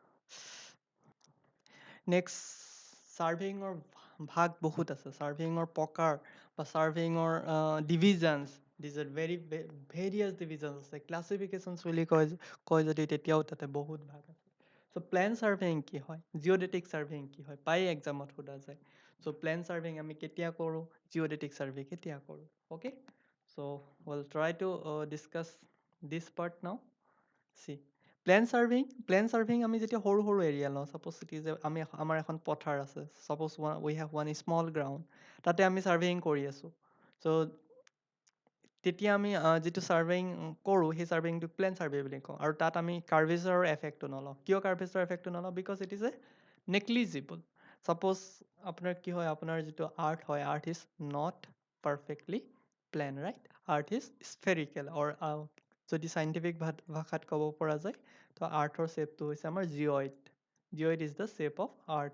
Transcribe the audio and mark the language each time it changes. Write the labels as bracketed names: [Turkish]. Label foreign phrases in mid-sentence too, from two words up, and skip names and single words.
[Assamese] নেক্সট, সাৰ্ভেইঙৰ ভাগ বহুত আছে, সাৰ্ভেইঙৰ প্ৰকাৰ বা সাৰ্ভেইঙৰ ডিভিজনছ, [English] these are various divisions [Assamese] আছে, ক্লাছিফিকেশ্যনছ বুলি কয় যদি তেতিয়াও তাতে বহুত ভাগ আছে। চ' [English] plane surveying [Assamese] কি হয়, [English] geodetic surveying [Assamese] কি হয়, প্ৰায় এক্সামত সোধা যায়। চ' [English] plane surveying [Assamese] আমি কেতিয়া কৰোঁ, [English] geodetic survey [Assamese] কেতিয়া কৰোঁ। অ'কে, [English] চ' we'll try to discuss this part now. see, plane surveying [Assamese] আমি যেতিয়া সৰু সৰু এৰিয়া লওঁ, [English] suppose city [Assamese] যে আমাৰ এখন পথাৰ আছে, সাপ'জ [English] we have one small ground, [Assamese] তাতে আমি সাৰ্ভেইং কৰি আছোঁ। চ' তেতিয়া আমি যিটো সাৰ্ভেইং কৰোঁ সেই সাৰ্ভেইংটো [English] plane survey [Assamese] বুলি কওঁ, আৰু তাত আমি কাৰ্ভেচাৰৰ এফেক্টটো নলওঁ। কিয় কাৰ্ভেচাৰৰ এফেক্টটো নলওঁ, [English] because it is a negligible. [Assamese] সাপ'জ আপোনাৰ কি হয়, আপোনাৰ যিটো আৰ্থ হয়, [English] earth is not perfectly plane, right, earth is spherical, or [Assamese] যদি চাইণ্টিফিক ভাষাত ক'ব পৰা যায়, তো আৰ্থৰ শ্বেপটো হৈছে আমাৰ জিঅইড। [English] geoid is the shape of earth.